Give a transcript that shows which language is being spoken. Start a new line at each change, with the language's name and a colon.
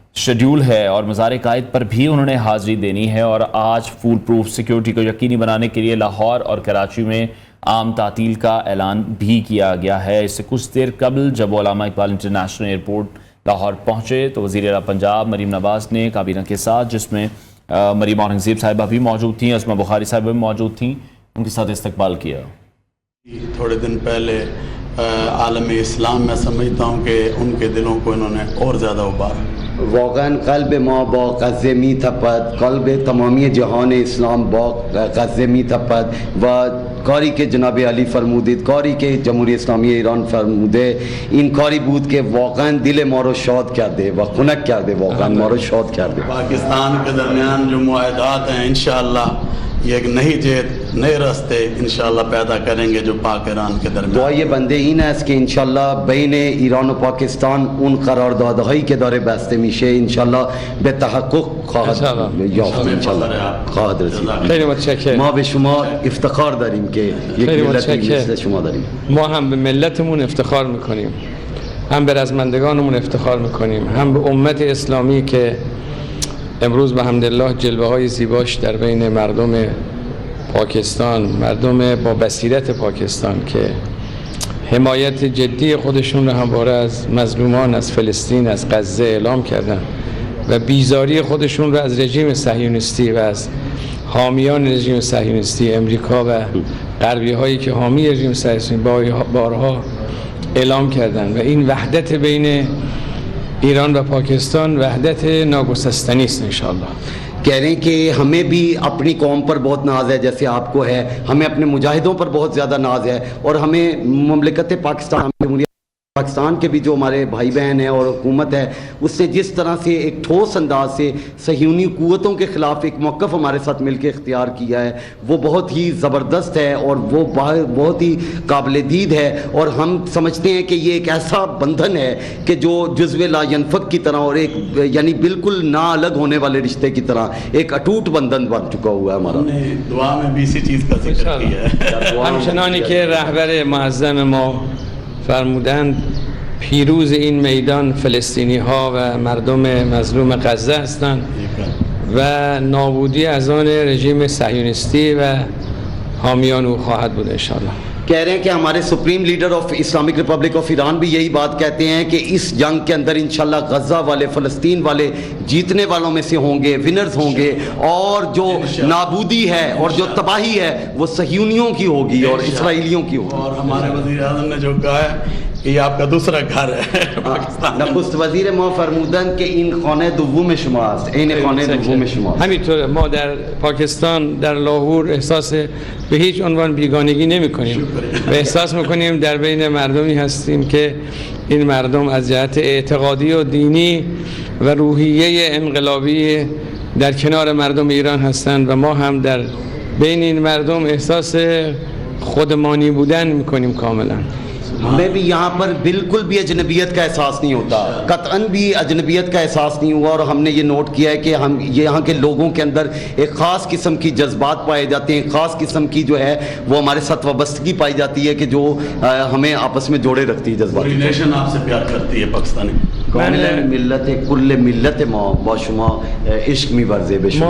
Urdu: Schedule ہے اور مزار قائد پر بھی انہوں نے حاضری دینی ہے، اور آج فول پروف سیکیورٹی کو یقینی بنانے کے لیے لاہور اور کراچی میں عام تعطیل کا اعلان بھی کیا گیا ہے۔ اس سے کچھ دیر قبل جب وہ علامہ اقبال انٹرنیشنل ایئرپورٹ لاہور پہنچے تو وزیر اعلیٰ پنجاب مریم نواز نے کابینہ کے ساتھ، جس میں مریم اورنگزیب صاحبہ بھی موجود تھیں، اسما بخاری صاحبہ بھی موجود تھیں، ان کے ساتھ استقبال کیا۔ تھوڑے دن پہلے عالم اسلام میں سمجھتا ہوں کہ ان کے دلوں کو انہوں نے اور زیادہ ابارا۔
Persian: واقعا قلب ما با غزه می‌تپد، قلب تمامی جهان اسلام با غزه می‌تپد و کاری که جناب علی فرمودید، کاری که جمهوری اسلامی ایران فرموده، این کاری بود که واقعا دل ما رو شاد کرده و خنک کرده، واقعا ما رو شاد کرده۔
Urdu: پاکستان کے درمیان جو معاہدات ہیں انشاءاللہ یہ ایک نئی جہت، نئے راستے انشاءاللہ پیدا کریں گے جو پاک ایران کے درمیان۔
Persian: دعای بنده این است که انشالله بین ایران و پاکستان اون قراردادهایی که داره بسته میشه انشالله به تحقق خواهد یافت، انشالله خواهد رسید۔ خیلی متشکرم. ما به شما افتخار داریم که یک خیلی ملت متشکرم. مثل شما داریم۔ ما هم به ملتمون افتخار میکنیم، هم به رزمندگانمون افتخار میکنیم، هم به امت اسلامی که امروز به حمدالله جلوه های زیباش در بین مردم پاکستان، مردم با بصیرت پاکستان که حمایت جدی خودشون رو همواره از مظلومان از فلسطین، از غزه اعلام کردن و بیزاری خودشون رو از رژیم صهیونیستی و از حامیان رژیم صهیونیستی امریکا و غربی هایی که حامی رژیم صهیونیستی بارها اعلام کردن و این وحدت بین ایران و پاکستان وحدت ناگسستنی است انشاءاللہ۔
Urdu: کہہ رہے ہیں کہ ہمیں بھی اپنی قوم پر بہت ناز ہے جیسے آپ کو ہے، ہمیں اپنے مجاہدوں پر بہت زیادہ ناز ہے، اور ہمیں مملکت پاکستان، جمہوریہ پاکستان کے بھی جو ہمارے بھائی بہن ہیں اور حکومت ہے، اس نے جس طرح سے ایک ٹھوس انداز سے صہیونی قوتوں کے خلاف ایک موقف ہمارے ساتھ مل کے اختیار کیا ہے، وہ بہت ہی زبردست ہے اور وہ بہت ہی قابل دید ہے، اور ہم سمجھتے ہیں کہ یہ ایک ایسا بندھن ہے کہ جو جزو لا ینفک کی طرح اور ایک یعنی بالکل نہ الگ ہونے والے رشتے کی طرح ایک اٹوٹ بندھن بن چکا ہوا ہے ہمارا۔ ہم نے دعا میں بھی اسی چیز کا ذکر کیا ہے۔
Persian: همچنانی که رهبر معظم ما فرمودند پیروز این میدان فلسطینی ها و مردم مظلوم غزه هستند و نابودی از آن رژیم صهیونیستی و حامیان او خواهد بود انشاءاللہ۔
Urdu: کہہ رہے ہیں کہ ہمارے supreme leader of Islamic republic of Iran بھی یہی بات کہتے ہیں کہ اس جنگ کے اندر انشاءاللہ غزہ والے، فلسطین والے جیتنے والوں میں سے ہوں گے، ونرز ہوں گے، اور جو نابودی ہے اور جو تباہی ہے وہ صہیونیوں کی ہوگی اور اسرائیلیوں کی ہوگی۔ اور ہمارے وزیر اعظم نے جو کہا ہے کہ یہ آپ کا دوسرا گھر ہے پاکستان۔
Persian: نخست وزیر ما فرمودند که این خانه دوم شماست، این خانه دوم شماست۔ همینطور ما در پاکستان در لاهور احساس به هیچ عنوان بیگانگی نمی کنیم و احساس میکنیم در بین مردمی هستیم که این مردم از جهت اعتقادی و دینی و روحیه انقلابی در کنار مردم ایران هستند و ما هم در بین این مردم احساس خودمانی بودن میکنیم کاملا۔
Urdu: ہمیں بھی یہاں پر بالکل بھی اجنبیت کا احساس نہیں ہوتا، قطعاً بھی اجنبیت کا احساس نہیں ہوا، اور ہم نے یہ نوٹ کیا ہے کہ ہم یہاں کے لوگوں کے اندر ایک خاص قسم کی جذبات پائے جاتے ہیں، خاص قسم کی جو ہے وہ ہمارے ساتھ وابستگی پائی جاتی ہے کہ جو ہمیں آپس میں جوڑے رکھتی ہے جذبات۔ پوری نیشن آپ سے پیار کرتی ہے پاکستانی۔
Persian: کامل ملت کل ملت ما با شما عشق می‌ورزه به شما۔